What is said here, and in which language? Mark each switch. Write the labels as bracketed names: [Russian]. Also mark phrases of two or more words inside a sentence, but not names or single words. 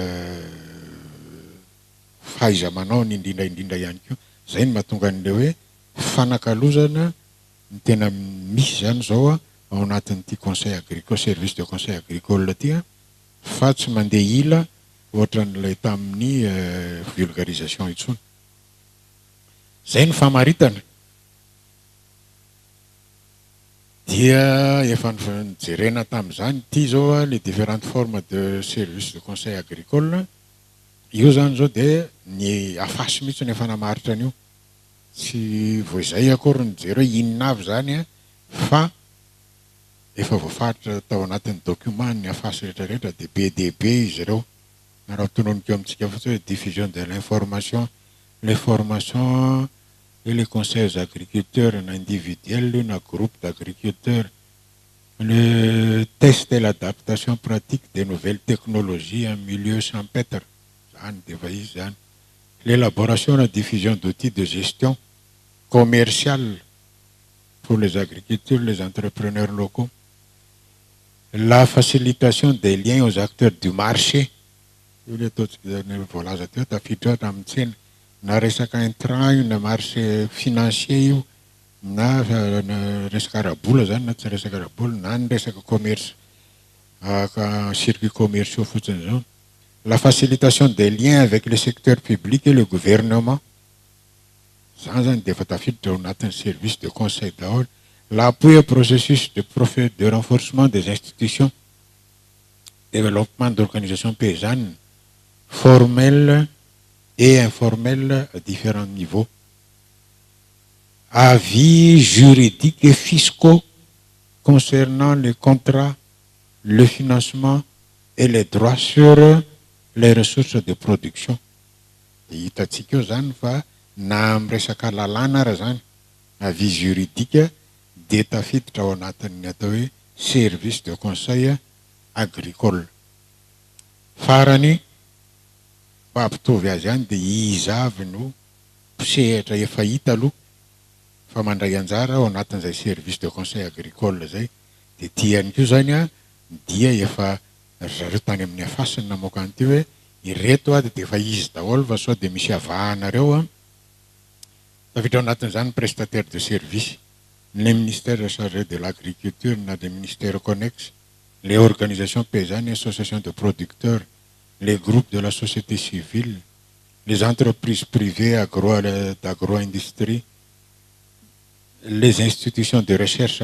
[Malagasy] fahaiza manao ny indrindraindrindra ihany koa zay ny mahatonga an'le hoe fanakalozana ny tena misy zany zao ao anatin'ity [French] conseil agricole service de conseil agricole [Malagasy] ty fa tsy mandeha ila ohatra n'ilay tamin'ny vulgarisation itsony zay ny famaritana dia efa nijerena tamin'izany ty zao [French] les différentes formes de service de conseil agricole [Malagasy] io zany zao de ny afasy mihitsy ny efa namaritra an'io tsy voizay akory nijery hoe inona avy zany fa efa voafaritra tao anatin'ny document ny afasy rehetrarehetra de BDB izy ireo na raha tononikeo amintsika fotsiny hoe [French] diffusion de l'information, les formations et les conseils agriculteurs individuels na groupe d'agriculteurs, le test et l'adaptation pratique des nouvelles technologies en milieu champêtre, l'élaboration et la diffusion d'outils de gestion commerciale pour les agriculteurs, les entrepreneurs locaux, la facilitation des liens aux acteurs du marché, [Malagasy] na resaka intrant io na [French] marché financier [Malagasy] io na resaka arabola zany na tsy resaka arabola na ny resaka [French] commerce circuits commerciaux [Malagasy] fotsiny zao, [French] la facilitation des liens avec le secteur public et le gouvernement [Malagasy] zany zany de efa tafiditra ao anatin'ny [French] service de conseil daholo, l'appui au processus de renforcement des institutions, développement d'organisations paysannes formelles et informels à différents niveaux, avis juridiques et fiscaux concernant les contrats, le financement et les droits sur les ressources de production. [Malagasy] Hitatsika eo zany fa na amresaka lalàna ara zany [French] avis juridique [Malagasy] de tafiditra ao anatin'ny atao hoe [French] service de conseil agricole. [Malagasy] Farany mampitovy azy ihany de izy avy no mpisehatra efa hita aloha fa mandray anjara ao anatin'izay [French] service de conseil agricole [Malagasy] zay de tiany koa zany dia efa zareo tany amin'ny afasiny namoaka an'ity hoe ireto de efa izy daholo fa sao de misy avahanareo tafiditra ao anatin'izany [French] prestataire de service, les ministères chargés de l'agriculture na les ministères connexes, les organisations paysannes et associations de producteurs, les groupes de la société civile, les entreprises privées d'agro-industrie, les institutions de recherche